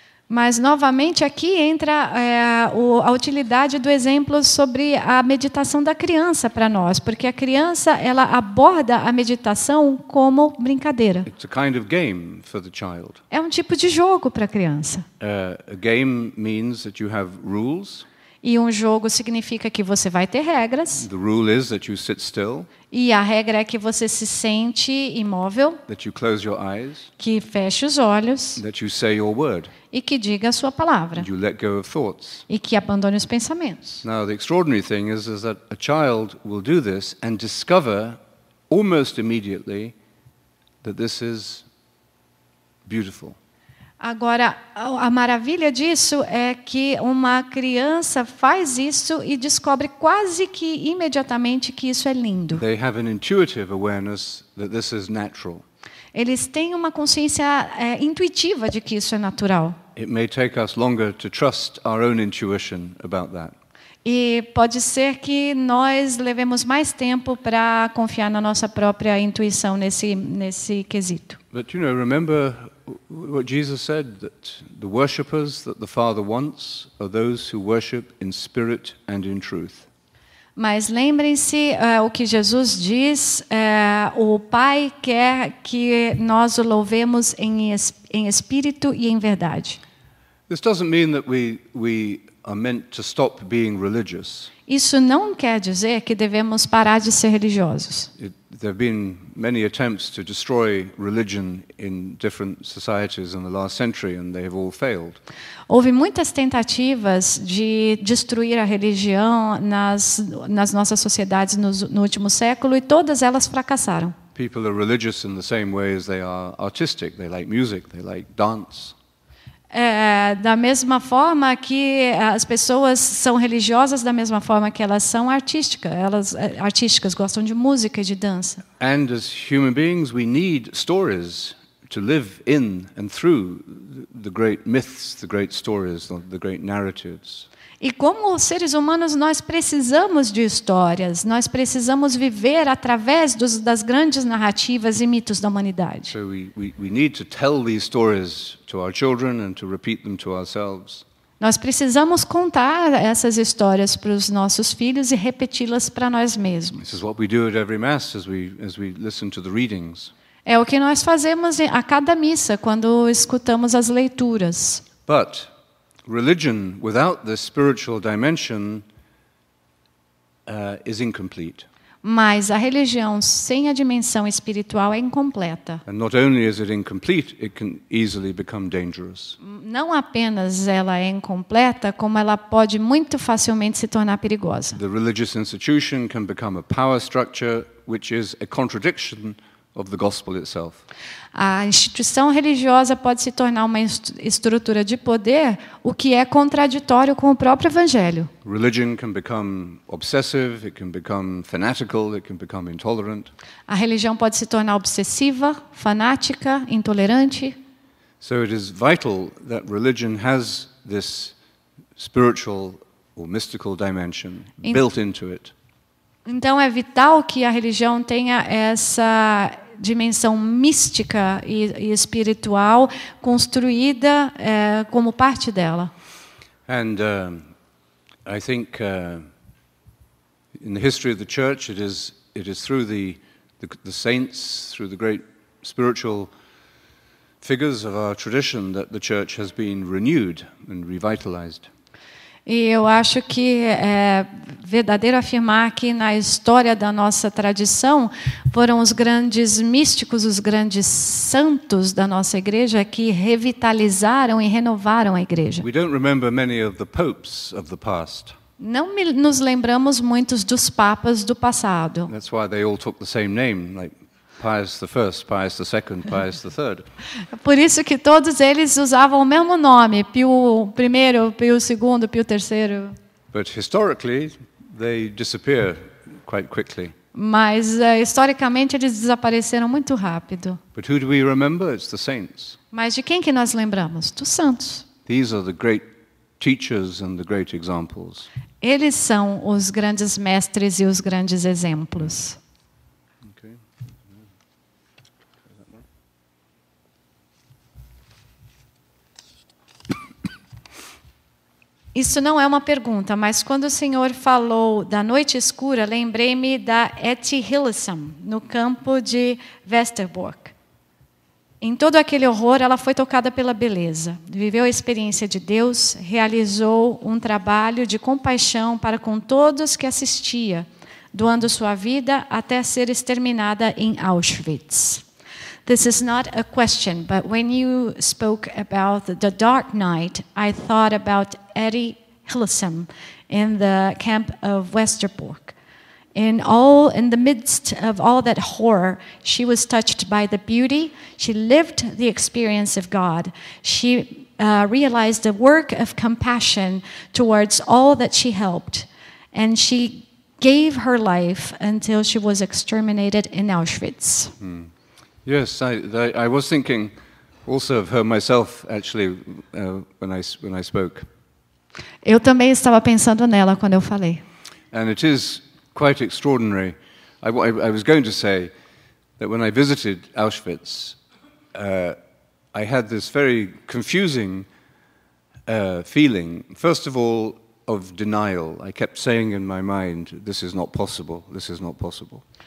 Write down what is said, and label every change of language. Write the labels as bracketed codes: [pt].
[pt] Mas, novamente, aqui entra a utilidade do exemplo sobre a meditação da criança para nós, porque a criança ela aborda a meditação como brincadeira. [en] It's a kind of game for the child. [pt] É um tipo de jogo para a criança. [en] A game means that you have rules. [pt] E um jogo significa que você vai ter regras. [en] The rule is that you sit still, [pt] E a regra é que você se sente imóvel, [en] that you close your eyes, [pt] que feche os olhos [en] that you say your word, [pt] e que diga a sua palavra. [en] and you let go of thoughts. [pt] E que abandone os pensamentos. [en] Now, the extraordinary thing is that a child will do this and discover almost immediately that this is beautiful. [pt] Agora, a maravilha disso é que uma criança faz isso e descobre quase que imediatamente que isso é lindo. [en] They have an intuitive awareness that this is natural. [pt] Eles têm uma consciência intuitiva de que isso é natural. [en] It may take us longer to trust our own intuition about that. [pt] E pode ser que nós levemos mais tempo para confiar na nossa própria intuição nesse quesito. [en] But remember what Jesus said, that the worshippers that the Father wants are those who worship in spirit and in truth. [pt] Mas lembrem-se o que Jesus diz, o Pai quer que nós o louvemos em espírito e em verdade. [en] This doesn't mean that we are meant to stop being religious. [pt] Isso não quer dizer que devemos parar de ser religiosos. [en] There have been many attempts to destroy religion in different societies in the last century, and they have all failed. [pt] Houve muitas tentativas de destruir a religião nas nossas sociedades no último século e todas elas fracassaram. [en] People are religious in the same way as they are artistic. They like music, they like dance. [pt] Da mesma forma que as pessoas são religiosas, da mesma forma que elas são artísticas, gostam de música e de dança. [en] And as human beings, we need stories to live in and through the great myths, the great stories, the great narratives. [pt] E como seres humanos, nós precisamos de histórias, nós precisamos viver através das grandes narrativas e mitos da humanidade. [en] So we need to tell these stories to our children and to repeat them to ourselves. [pt] Nós precisamos contar essas histórias para os nossos filhos e repeti-las para nós mesmos. [en] This is what we do at every Mass as we listen to the readings. [pt] É o que nós fazemos a cada missa, quando escutamos as leituras. [en] But religion without the spiritual dimension is incomplete. [pt] Mas a religião sem a dimensão espiritual é incompleta. [en] And not only is it incomplete, it can easily become dangerous. [pt] Não apenas ela é incompleta, como ela pode muito facilmente se tornar perigosa. [en] The religious institution can become a power structure which is a contradiction of the gospel itself. [pt] A instituição religiosa pode se tornar uma estrutura de poder, o que é contraditório com o próprio evangelho. [en] Religion can become obsessive, it can become fanatical, it can become intolerant. [pt] A religião pode se tornar obsessiva, fanática, intolerante. [en] So it is vital that religion has this spiritual or mystical dimension built into it. [pt] Então é vital que a religião tenha essa dimensão mística e espiritual construída como parte dela. [en] And I think in the history of the church, it is through the saints, through the great spiritual figures of our tradition that the church has been renewed and revitalized. [pt] E eu acho que é verdadeiro afirmar que na história da nossa tradição foram os grandes místicos, os grandes santos da nossa igreja que revitalizaram e renovaram a igreja. [en] We don't remember many of the popes of the past. [pt] Não nos lembramos muitos dos papas do passado. [en] That's why they all took the same name, like Pius I, Pius II, Pius III. [pt] Por isso que todos eles usavam o mesmo nome, Pio I, Pio II, Pio III. [en] But historically, they disappear quite quickly. [pt] Mas historicamente eles desapareceram muito rápido. [en] But who do we remember? It's the saints. [pt] Mas de quem que nós lembramos? Dos santos. [en] These are the great teachers and the great examples. [pt] Eles são os grandes mestres e os grandes exemplos. [en] Okay. [pt] Isso não é uma pergunta, mas quando o Senhor falou da noite escura, lembrei-me da Etty Hillesum, no campo de Westerbork. Em todo aquele horror, ela foi tocada pela beleza. Viveu a experiência de Deus, realizou um trabalho de compaixão para com todos que assistia, doando sua vida até ser exterminada em Auschwitz. [en] This is not a question, but when you spoke about the Dark Night, I thought about Etty Hillesum in the camp of Westerbork. In the midst of all that horror, she was touched by the beauty. She lived the experience of God. She realized the work of compassion towards all that she helped. And she gave her life until she was exterminated in Auschwitz. Yes, I was thinking also of her myself, actually, when I spoke. [pt] Eu também estava pensando nela quando eu falei. [en] And it is quite extraordinary. I was going to say that when I visited Auschwitz, I had this very confusing feeling, first of all, of denial. I kept saying in my mind, this is not possible, this is not possible.